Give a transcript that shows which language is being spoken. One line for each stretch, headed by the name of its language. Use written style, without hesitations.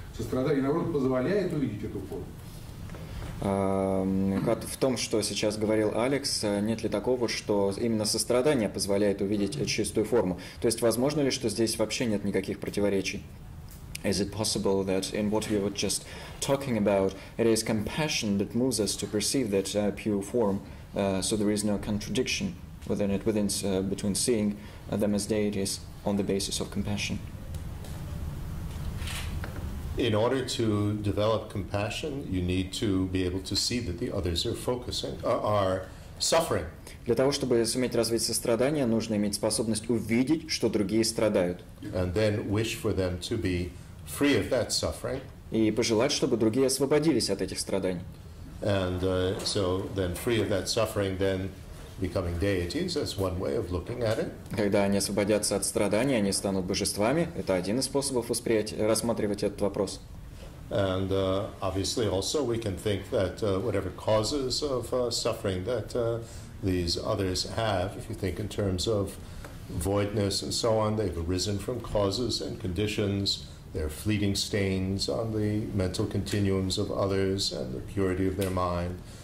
Russian: Сострадание, наоборот, позволяет увидеть эту форму. В том, что сейчас говорил Алекс, нет ли такого, что именно сострадание позволяет увидеть чистую форму? То есть, возможно ли, что здесь вообще нет никаких противоречий?
English: Is it possible that in what we were just talking about, it is compassion that moves us to perceive that pure form, so there is no contradiction between seeing them as deities on the basis of compassion? In order to develop compassion, you need to be able to see that the others are suffering.
Russian: Для того, чтобы суметь развить сострадание, нужно иметь способность увидеть, что другие страдают.
English: And then wish for them to be free of that suffering.
Russian: И пожелать, чтобы другие освободились от этих страданий.
English: And so then free of that suffering, then becoming deities, that's one way of looking at it.
Russian: Когда они освободятся от страданий, они станут божествами. Это один из способов рассматривать этот вопрос.
English: And obviously also we can think that whatever causes of suffering that these others have, if you think in terms of voidness and so on, they've arisen from causes and conditions. They're fleeting stains on the mental continuums of others and the purity of their mind.